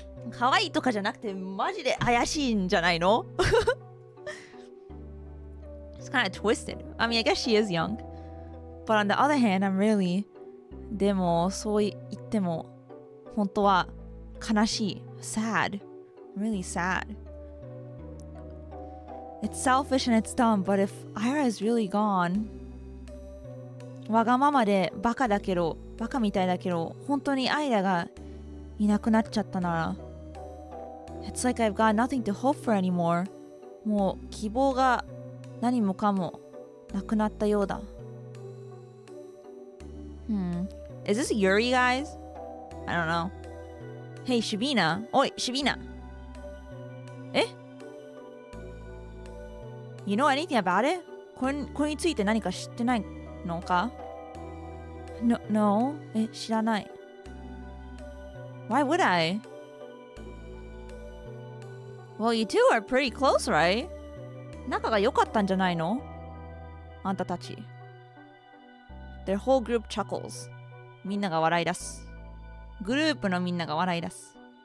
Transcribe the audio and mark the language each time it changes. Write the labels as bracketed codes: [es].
[ja] 可愛いとかじゃなくてマジで怪しいんじゃないの？ [en] It's kind of twisted. I mean, I guess she is young. But on the other hand, I'm really... [ja] でも、そう言っても、本当は悲しい。 [en] sad. Really sad. It's selfish and it's dumb, but if Ira is really gone... [ja] わがままでバカだけど、バカみたいだけど、本当にアイラがいなくなっちゃったなら、 [en] It's like I've got nothing to hope for anymore. [ja] もう希望が何もかもなくなったようだ。 [en] Is this Yuri, guys? I don't know. Hey, Shabina. おい、Shabina. え You know anything about it? [ja] これについて何か知ってないのか No? え、知らない。 [en] Why would I? Well, you two are pretty close, right? [ja] 仲が良かったんじゃないのあんたたち。 [en] Their whole group chuckles. [ja] みんなが笑い出す。グループのみんなが笑い出す。